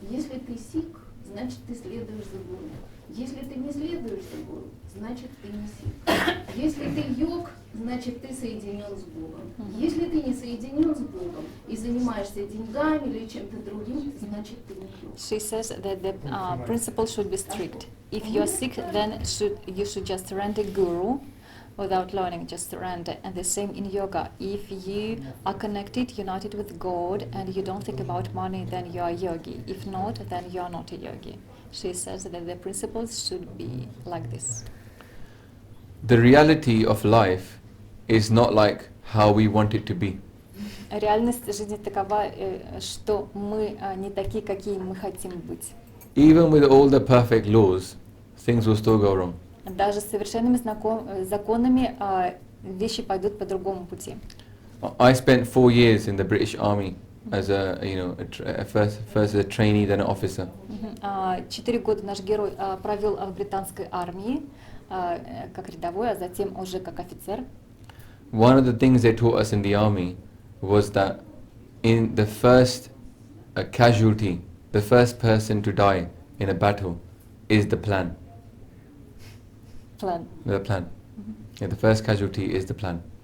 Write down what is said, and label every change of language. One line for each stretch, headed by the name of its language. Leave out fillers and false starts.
Russian: Если ты сикх, значит ты следуешь за гуру. Если ты не следуешь за гуру, значит ты не сикх. Если ты йог, значит ты соединен с Богом. Если ты не соединен с Богом и занимаешься деньгами или чем-то другим, значит ты не йог.
English: She says that the principle should be strict. If you are sick, then you should just surrender guru without learning, just surrender. And the same in yoga. If you are connected, united with God, and you don't think about money, then you are yogi. If not, then you are not a yogi. She says that the principles should be like this. The reality of life is not like how we want it to be.
Russian: Реальность жизни такова, что мы не такие, какие мы хотим быть.
English: Even with all the perfect laws, things will still go wrong.
Russian: Даже с совершенными законами вещи пойдут по другому пути.
English: I spent 4 years in the British Army as first as a trainee, then an officer.
Russian: 4 года наш герой провел в британской армии как рядовой, а затем уже как офицер.
English: One of the things they taught us in the army was that in the first casualty, the first person to die in a battle is the plan.
Russian: План.
English: The plan. Yeah, the first casualty is the plan.